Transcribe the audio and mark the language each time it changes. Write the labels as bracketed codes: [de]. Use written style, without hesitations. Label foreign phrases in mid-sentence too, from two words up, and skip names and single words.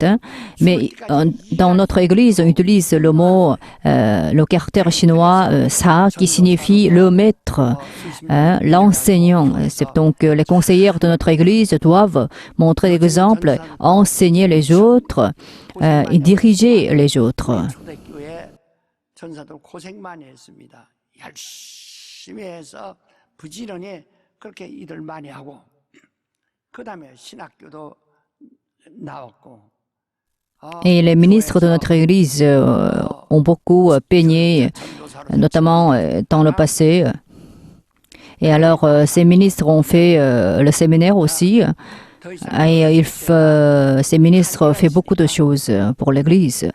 [fr] Mais dans notre église, on utilise le mot, le caractère chinois sa qui signifie le maître, l'enseignant. Donc les conseillères de notre église doivent montrer l'exemple, enseigner les autres et diriger les autres. [ko] 그렇게 일을 많이 하고 그다음에 신학교도 나왔고 [fr] Et les ministres de notre Église ont beaucoup peigné, notamment dans le passé. Et alors, ces ministres ont fait le séminaire aussi. Et ces ministres ont fait beaucoup de choses pour l'Église.